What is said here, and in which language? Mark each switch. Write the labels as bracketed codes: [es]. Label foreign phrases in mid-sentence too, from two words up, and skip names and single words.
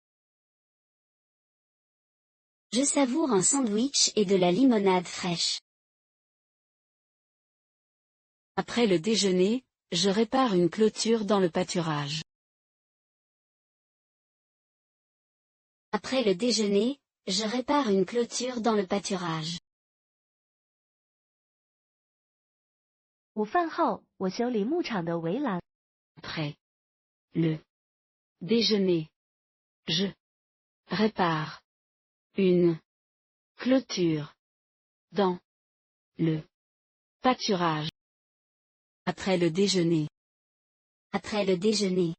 [fr] Je savoure un sandwich et de la limonade fraîche. Après le déjeuner, je répare une clôture dans le pâturage. Après le déjeuner, je répare une clôture dans le pâturage. [zh] 午饭后，我修理牧场的围栏。 [fr] Après le déjeuner, je répare une clôture dans le pâturage. Après le déjeuner. Après le déjeuner.